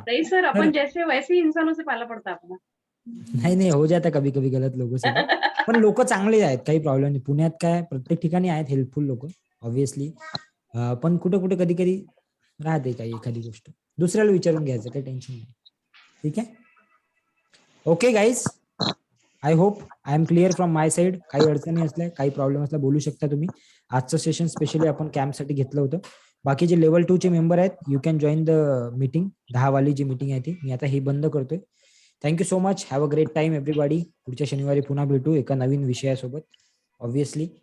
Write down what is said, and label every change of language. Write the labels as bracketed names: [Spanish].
[Hindi] नहीं सर, अपन जैसे वैसे ही इंसानों से पाला पड़ता अपना. नाही हो जाता कभी कभी गलत लोक सोबत. [Marathi] पण लोक चांगले आहेत, काही प्रॉब्लेम नाही. पुण्यात काय प्रत्येक ठिकाणी आहेत हेल्पफुल लोक ऑब्व्हियसली, पण कुठे कुठे कधी कधी राहते काही एखादी गोष्ट, दुसऱ्याला विचारून घ्यायचं, काही टेन्शन नाही. ठीक आहे. [English] Okay guys, I hope I am clear from my side. [Marathi] काही अडचणी असल्या, काही प्रॉब्लेम असला बोलू शकता तुम्ही. आजचं सेशन स्पेशली आपण कॅम्पसाठी घेतलं होतं. बाकी जे लेवल 2 चे मेंबर आहेत, [English] You can join the meeting. [Marathi] 10 वाली जी मीटिंग आहे ती मी आता ही बंद करतोय. [English] Thank you so much. Have a great time everybody. [Marathi] पुढच्या शनिवारी पुन्हा भेटू एका नवीन विषयासोबत ऑब्व्हियसली.